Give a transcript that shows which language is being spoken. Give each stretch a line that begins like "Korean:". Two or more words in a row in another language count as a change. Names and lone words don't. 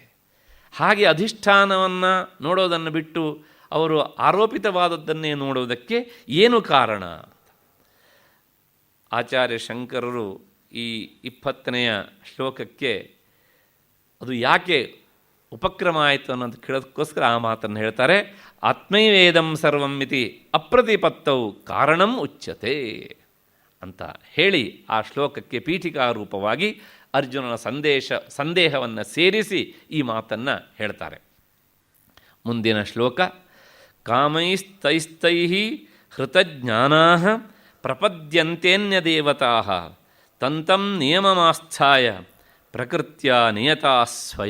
Kannada: ಹಾಗೆ ಅಧಿಷ್ಠಾನವನ್ನು ನೋಡೋದನ್ನು ಬಿಟ್ಟು ಅವರು ಆರೋಪಿತವಾದದ್ದನ್ನೇ ನೋಡುವುದಕ್ಕೆ ಏನು ಕಾರಣ? ಆಚಾರ್ಯ ಶಂಕರರು ಈ 20ನೆಯ ಶ್ಲೋಕಕ್ಕೆ ಅದು ಯಾಕೆ ಉಪಕ್ರಮ ಆಯಿತು ಅನ್ನೋದು ಕೇಳೋದಕ್ಕೋಸ್ಕರ ಆ ಮಾತನ್ನು ಹೇಳ್ತಾರೆ.
Sanskrit: ಆತ್ಮೈವೇದಂ ಸರ್ವಂ ಇತಿ ಅಪ್ರತಿಪತ್ತೌ ಕಾರಣಂ ಉಚ್ಯತೆ
Kannada: ಅಂತ ಹೇಳಿ ಆ ಶ್ಲೋಕಕ್ಕೆ ಪೀಠಿಕಾರೂಪವಾಗಿ ಅರ್ಜುನನ ಸಂದೇಹವನ್ನು ಸೇರಿಸಿ ಈ ಮಾತನ್ನು ಹೇಳ್ತಾರೆ. ಮುಂದಿನ ಶ್ಲೋಕ,
Sanskrit: ಕಾಮೈಸ್ತೈಸ್ತೈ ಹೃತಜ್ಞಾನಾ ಪ್ರಪದ್ಯಂತೇನ್ಯದೇವತಾ ತಂತಂ ನಿಯಮಮಾಸ್ಥಾಯ ಪ್ರಕೃತ್ಯ ನಿಯತಾ ಸ್ವಯ.